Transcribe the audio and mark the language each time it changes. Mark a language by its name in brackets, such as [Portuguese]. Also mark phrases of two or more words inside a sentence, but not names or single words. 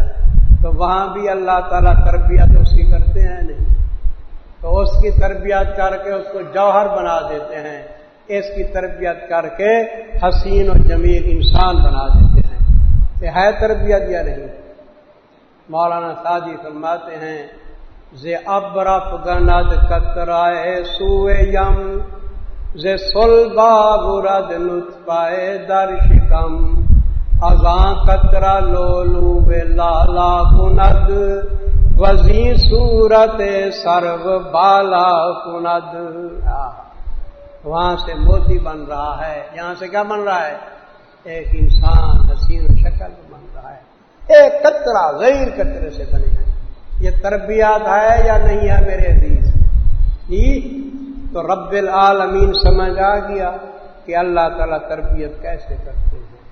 [Urdu] تو وہاں بھی اللہ تعالیٰ تربیت اس کی کرتے ہیں نہیں؟ تو اس کی تربیت کر کے اس کو جوہر بنا دیتے ہیں. اس کی تربیت کر کے حسین و جمیل انسان بنا دیتے ہیں. یہ ہے تربیت یا نہیں؟ مولانا سعدی فرماتے ہیں [Persian] زِ ابرف گند قطرائے سوئے یم زِ صلبا برد نطفائے در شکم ازاں قطرہ لولو بے لالا کند وزی صورت سرو بالا کند. [Urdu] وہاں سے موتی بن رہا ہے. یہاں سے کیا بن رہا ہے؟ ایک انسان حسین و شکل بن رہا ہے. ایک قطرہ غیر قطرے سے بنے ہیں. یہ تربیت ہے یا نہیں ہے میرے عزیز؟ جی. تو رب العالمین سمجھ آ گیا کہ اللہ تعالیٰ تربیت کیسے کرتے ہیں.